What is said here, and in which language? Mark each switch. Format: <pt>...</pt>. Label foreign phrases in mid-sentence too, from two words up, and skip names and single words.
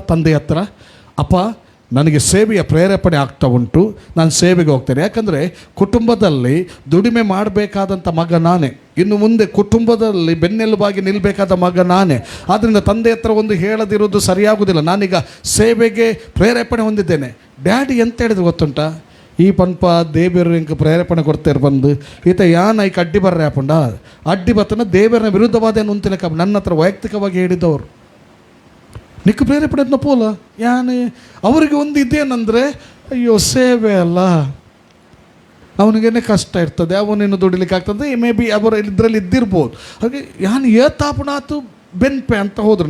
<kn>ತಂದೆ ಹತ್ರ, ಅಪ್ಪ ನನಗೆ ಸೇವೆಯ ಪ್ರೇರೇಪಣೆ ಆಗ್ತಾ ಉಂಟು, ನಾನು ಸೇವೆಗೆ ಹೋಗ್ತೇನೆ. ಯಾಕಂದರೆ ಕುಟುಂಬದಲ್ಲಿ ದುಡಿಮೆ ಮಾಡಬೇಕಾದಂಥ ಮಗ ನಾನೇ, ಇನ್ನು ಮುಂದೆ ಕುಟುಂಬದಲ್ಲಿ ಬೆನ್ನೆಲುಬಾಗಿ ನಿಲ್ಲಬೇಕಾದ ಮಗ ನಾನೇ. ಆದ್ದರಿಂದ ತಂದೆ ಹತ್ರ ಒಂದು ಹೇಳದಿರೋದು ಸರಿಯಾಗುವುದಿಲ್ಲ. ನಾನೀಗ ಸೇವೆಗೆ ಪ್ರೇರೇಪಣೆ ಹೊಂದಿದ್ದೇನೆ. ಡ್ಯಾಡಿ ಎಂತ ಹೇಳಿದ್ರು ಗೊತ್ತುಂಟ?</kn> <tcy>ಈ ಪನ್ಪ ದೇವರು ಇಂಕ ಪ್ರೇರೇಪಣೆ ಕೊಡ್ತೇರು ಬಂದು ಈತ ಯಾನ ಈಗ ಅಡ್ಡಿ ಬರ್ರೆ ಹಾಪುಂಡ ಅಡ್ಡಿ ಬತ್ತನ ದೇವರನ್ನ ವಿರುದ್ಧವಾದ ಏನು ಅಂತಿಲ್ಲ.</tcy> <kn>ನನ್ನ ಹತ್ರ ವೈಯಕ್ತಿಕವಾಗಿ ಹೇಳಿದವರು</kn> <tcy>ನಿಕ್ಕ ಪ್ರೇರೇಪಣೆ ಪೋಲ ಯಾನೆ</tcy> <kn>ಅವರಿಗೆ ಒಂದು ಇದೇನಂದರೆ, ಅಯ್ಯೋ ಸೇವೆ ಅಲ್ಲ, ಅವನಿಗೇನೆ ಕಷ್ಟ ಇರ್ತದೆ, ಅವನೇನು ದುಡಿಲಿಕ್ಕೆ ಆಗ್ತದೆ,</kn> <en>may be</en> <kn>ಅವರು ಇದರಲ್ಲಿ ಇದ್ದಿರ್ಬೋದು. ಹಾಗೆ</kn> <tcy>ಯಾನು ಏತಾಪುನಾತು ಬೆನ್ಪೆ</tcy> <kn>ಅಂತ ಹೋದ್ರು.</kn>